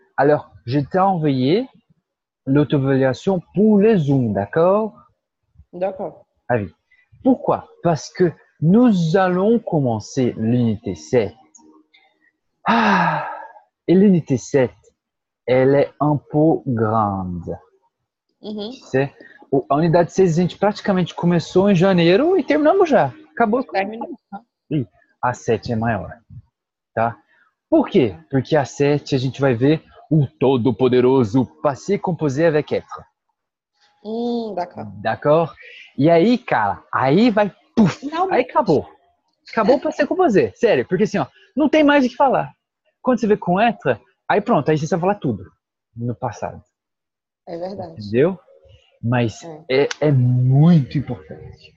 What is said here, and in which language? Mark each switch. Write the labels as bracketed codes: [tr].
[fr] Alors, je t'ai envoyé l'auto-évaluation pour le Zoom, d'accord? D'accord. Ah oui. Pourquoi? Parce que nous allons commencer l'unité 7. Ah, et l'unité 7, elle est un peu grande. Tu sais? [pt] A unidade 6 a gente praticamente começou em janeiro e terminamos já. Acabou. Terminou. E a 7 é maior, tá? Por quê? Porque a 7 a gente vai ver o todo-poderoso Passé Composé avec être. [fr] D'accord. D'accord? [pt] E aí, cara, aí vai, puf, aí acabou. Acabou o Passé Composé, sério, porque assim, ó, não tem mais o que falar. Quando você vê com être, aí pronto, aí você vai falar tudo no passado. É verdade. Entendeu? Mas é muito importante.